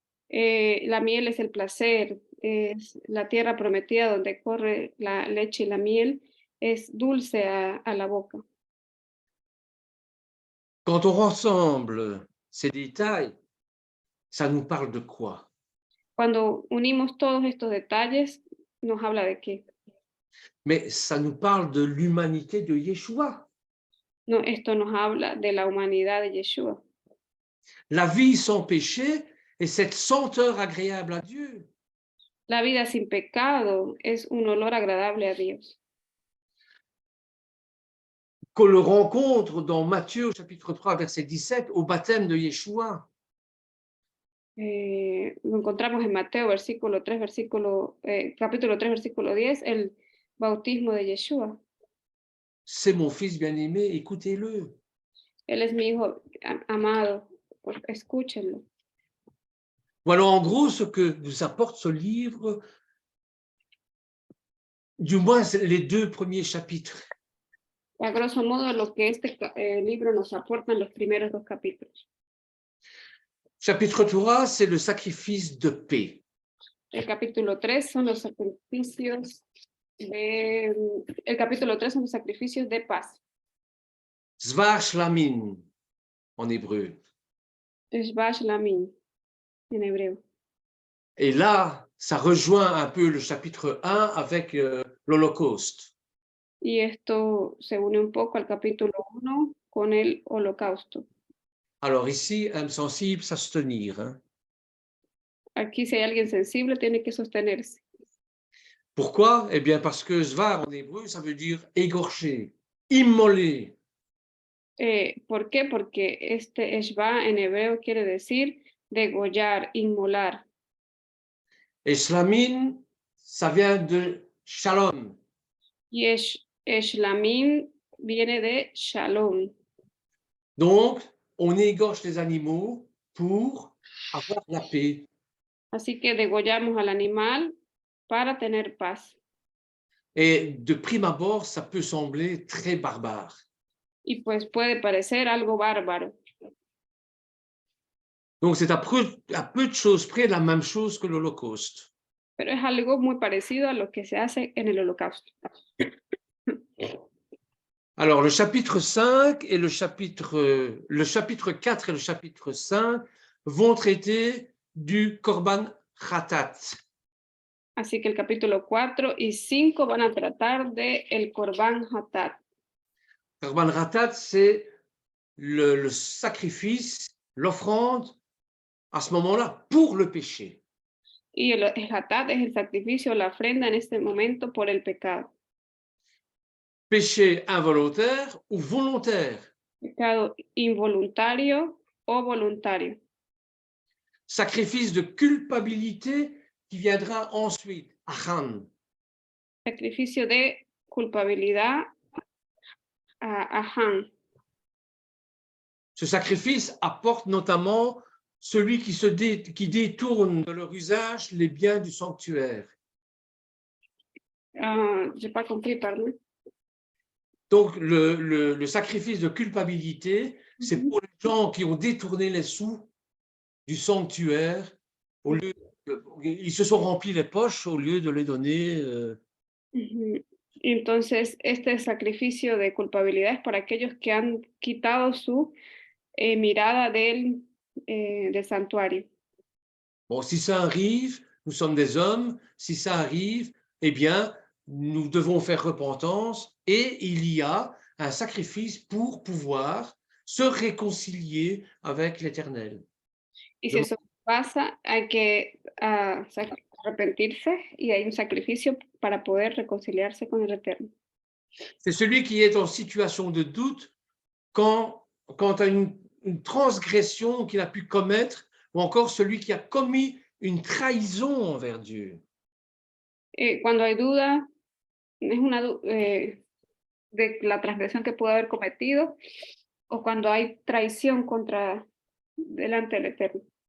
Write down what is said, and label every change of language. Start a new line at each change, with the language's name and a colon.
Spanish: La miel es el placer, es la tierra prometida donde corre la leche y la miel, es dulce a la boca.
French: Quand on rassemble ces détails, ça nous parle de quoi?
Spanish: Cuando unimos todos estos detalles, nos habla de qué.
French: Mais ça nous parle de l'humanité de Yeshua.
Spanish: No, esto nos habla de la humanidad de Yeshua.
French: La vie sans péché et cette senteur agréable à Dieu.
Spanish: La vida sin pecado es un olor agradable a Dios.
French: Qu'on le rencontre dans Matthieu au chapitre 3, verset 17, au baptême de Yeshua.
Spanish: Lo encontramos en Mateo capítulo 3, versículo 10, el bautismo de Yeshua.
French: C'est mon fils bien-aimé, écoutez-le.
Spanish: Él es mi hijo amado, pues escúchenlo.
French: Voilà en gros ce que nous apporte ce livre, du moins les 2 premiers chapitres.
Spanish: A grosso modo, lo que este libro nos aporta en los primeros 2 capítulos.
French: Chapitre 3, c'est le sacrifice de paix.
Spanish: El capítulo 3 son los sacrificios el capítulo 3 son los sacrificios de paz.
French: Zvar Shlamim, en hébreu.
Spanish: Shvash Lamin, en hebreo.
French: Et là, ça rejoint un peu le chapitre 1 avec l'Holocauste.
Spanish: Y esto se une un poco al capítulo 1 con el holocausto.
French: Alors ici, âme sensible, s'abstenir. Hein.
Spanish: Aquí si hay alguien sensible, tiene que sostenerse.
French: Pourquoi? Eh bien, parce que Zvar en hébreu, ça veut dire égorger, immoler.
Spanish: ¿Por qué? Porque este Eshva en hebreo quiere decir degollar, inmolar.
French: Et Shlamim, ça vient de Shalom.
Spanish: Y Eshlamim viene de Shalom.
French: Donc, on égorge les animaux pour avoir la paix.
Spanish: Así que degollamos al animal para tener paz.
French: Et de prime abord, ça peut sembler très barbare.
Spanish: Y pues puede parecer algo bárbaro.
French: Donc, c'est à peu de choses près la même chose que l'Holocauste.
Spanish: Pero es algo muy parecido a lo que se hace en el holocausto.
French: Alors, le chapitre 5 et le chapitre 4 et le chapitre 5 vont traiter du Korban Khatat.
Spanish: Así que el capítulo 4 y 5 van a tratar de el Korban Hatat.
French: Korban Khatat, c'est le sacrifice, l'offrande, à ce moment-là, pour le péché.
Spanish: Y el Hatat es el sacrificio, la ofrenda en este momento por el pecado.
French: Péché involontaire ou volontaire.
Spanish: Pecado involuntario o voluntario.
French: Sacrifice de culpabilité qui viendra ensuite, achan.
Spanish: Sacrificio de culpabilidad a Han.
French: Ce sacrifice apporte notamment celui qui détourne de leur usage les biens du sanctuaire. J'ai pas compris, pardon. Donc, le sacrifice de culpabilité, c'est pour les gens qui ont détourné les sous du sanctuaire Au lieu, ils se sont remplis les poches au lieu de les donner. Ujú.
Spanish: Entonces, este sacrificio de culpabilidad es para aquellos que han quitado su mirada del santuario.
French: Bon, si ça arrive, nous sommes des hommes, si ça arrive, eh bien, nous devons faire repentance et il y a un sacrifice pour pouvoir se réconcilier avec l'Éternel.
Spanish: Y si eso pasa, hay que arrepentirse y hay un sacrificio para poder reconciliarse con el Eterno.
French: C'est celui qui est en situation de doute quant à une transgression qu'il a pu commettre, ou encore celui qui a commis une trahison envers Dieu.
Spanish: Cuando hay duda, es una de la transgresión que pudo haber cometido o cuando hay traición delante del Eterno.